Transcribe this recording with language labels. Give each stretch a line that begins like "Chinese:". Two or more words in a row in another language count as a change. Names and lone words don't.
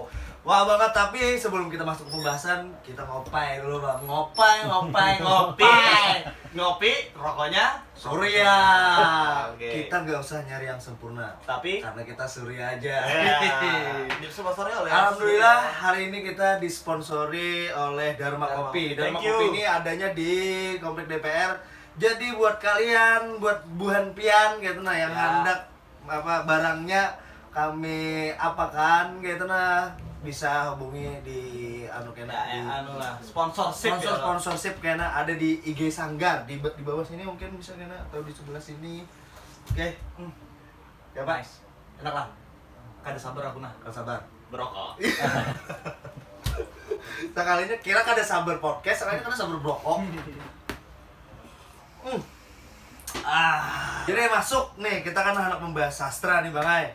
Indonesian: Wah banget, tapi sebelum kita masuk ke pembahasan, kita ngopai dulu Bang. Ngopi. Ngopi, rokoknya Surya. Oke. Kita nggak usah nyari yang sempurna, tapi karena kita Surya aja. disponsori oleh Alhamdulillah hari ini kita disponsori oleh Dharma Kopi. Dharma
English: Thank you.
Banjar: Kopi ini adanya di Komplek DPR. Jadi buat kalian, buat buhan pian gitu nah yang hendak apa barangnya kami apakan gitu nah, bisa hubungi di anu kena di sponsorship kena ada di IG Sanggar di bawah sini mungkin bisa kena atau di sebelah sini.
Indonesian: Oke. Ya Pak. Nice. Enak lah.
Banjar: Kada sabar aku nah
Indonesian: Kalau sabar. berokok.
Banjar: Sekalinya kira kada sabar podcast, sekalinya kada sabar brokok.
Indonesian: Jadi masuk nih, kita kan anak membahas sastra nih Bang Ai.